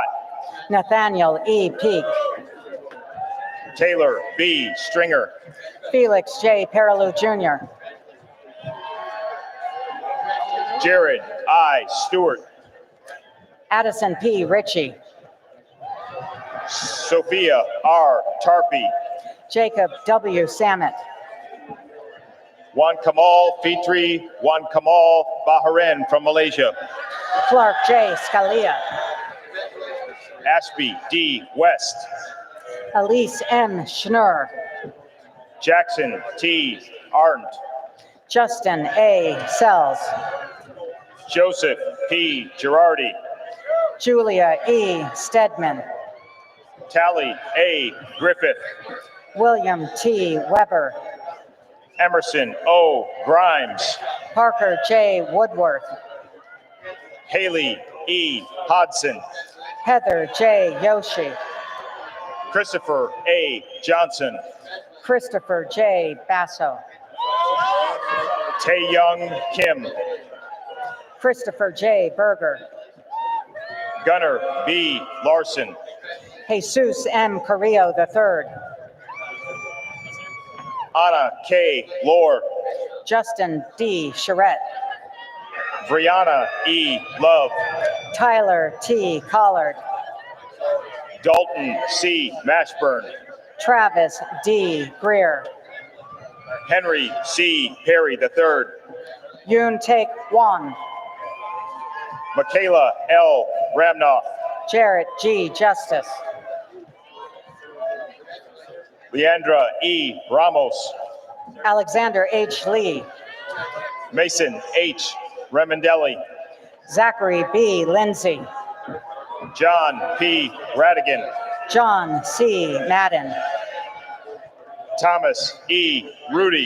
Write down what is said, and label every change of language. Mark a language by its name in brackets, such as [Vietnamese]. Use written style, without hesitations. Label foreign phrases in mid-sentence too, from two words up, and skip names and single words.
[English] Nathaniel E. Peak. Taylor B. Stringer, Felix J. Perilou Jr. Jared I. Stewart, Addison P. Ritchie. Sophia R. Tarpey, Jacob W. Samet. Wan Kamal Fitri Wan Kamal Bahrain from Malaysia, Clark J. Scalia. Ashby D. West, Elise M. Schnur. Jackson T. Arndt, Justin A. Sells. Joseph P. Girardi, Julia E. Stedman. Tally A. Griffith, William T. Weber. Emerson O. Grimes, Parker J. Woodworth. Haley E. Hodson, Heather J. Yoshi. Christopher A. Johnson, Christopher J. Basso. Taeyoung Kim, Christopher J. Berger. Gunnar B. Larson, Jesus M. Carrillo III. Anna K. Lohr, Justin D. Charette. Brianna E. Love, Tyler T. Collard. Dalton C. Mashburn, Travis D. Greer. Henry C. Perry III, Yoon Taek Won. Michaela L. Ramnoff, Jarrett G. Justice. Leandra E. Ramos, Alexander H. Lee. Mason H. Remendelli, Zachary B. Lindsay. John P. Radigan, John C. Madden. Thomas E. Rudy,